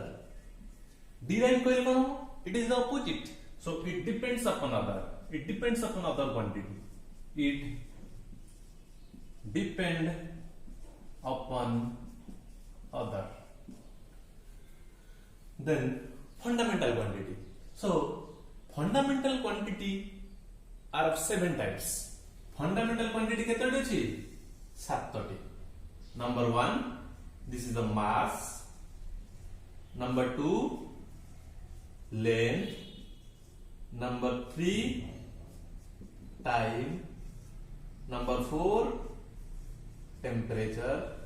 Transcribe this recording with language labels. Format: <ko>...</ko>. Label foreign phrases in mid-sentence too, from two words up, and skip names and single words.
<or>Derived କହିଲେ କଣ?</or> <en>It is the opposite. So it depends upon other. It depends upon other quantity. It depend upon other. Then fundamental quantity. So fundamental quantity are of 7 types. Fundamental quantity</en> <or>କେତୋଟି ଅଛି? 7ଟି.</or> <en>Number 1, this is the mass. Number 2, length. Number 3, time. Number 4, temperature.</en>